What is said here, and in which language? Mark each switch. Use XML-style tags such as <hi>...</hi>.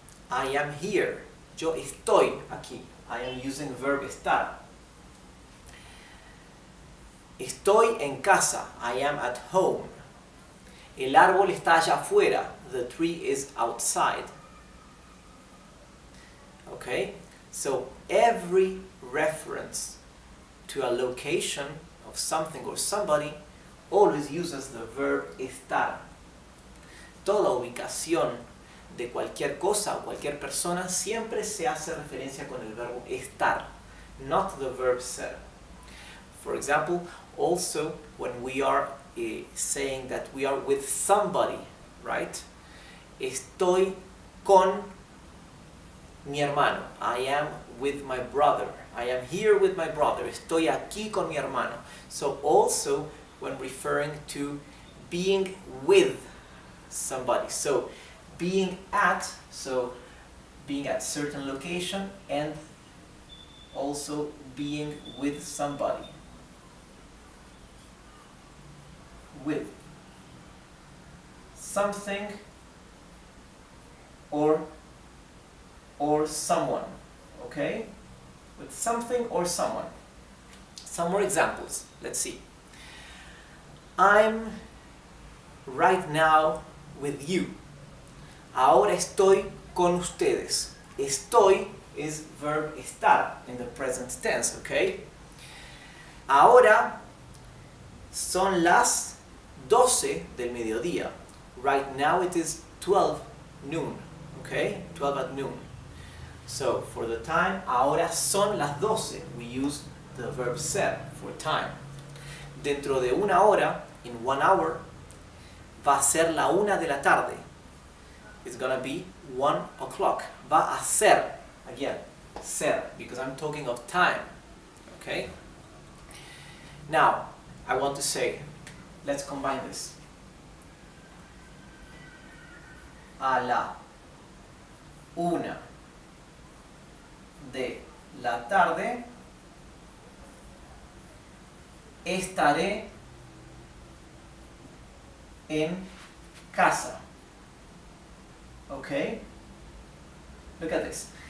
<en>I am here.</en> <es>Yo estoy aquí.</es> <en>I am using verb estar.</en> <es>Estoy en casa.</es> <en>I am at home.</en> <es>El árbol está allá afuera.</es> <en>The tree is outside. Okay? So every reference to a location of something or somebody always uses the verb estar.</en> <es>Toda ubicación de cualquier cosa o cualquier persona siempre se hace referencia con el verbo estar,</es> <en>not the verb ser. For example, also when we are saying that we are with somebody, right?</en> <es>Estoy con mi hermano.</es> <en>I am with my brother. I am here with my brother.</en> <es>Estoy aquí con mi hermano.</es> <en>So also when referring to being with somebody. So being at certain location, and also being with somebody. With something or someone, okay? With something or someone. Some more examples. Let's see. I'm right now with you.</en> <es>Ahora estoy con ustedes.</es> <en>Estoy is verb estar in the present tense, okay?</en> <es>Ahora son las 12 del mediodía.</es> <en>Right now it is 12 noon, okay? 12 at noon. So, for the time,</en> <es>ahora son las 12.</es> <en>We use the verb ser for time.</en> <es>Dentro de una hora,</es> <en>in 1 hour,</en> <es>va a ser la 1 de la tarde.</es> <en>It's gonna be 1 o'clock.</en> <es>Va a ser,</es> <en>again, ser, because I'm talking of time. Okay? Now, I want to say, let's combine this.</en> <es>A la 1 de la tarde estaré en casa. Okay?</es> <en>Look at this.</en>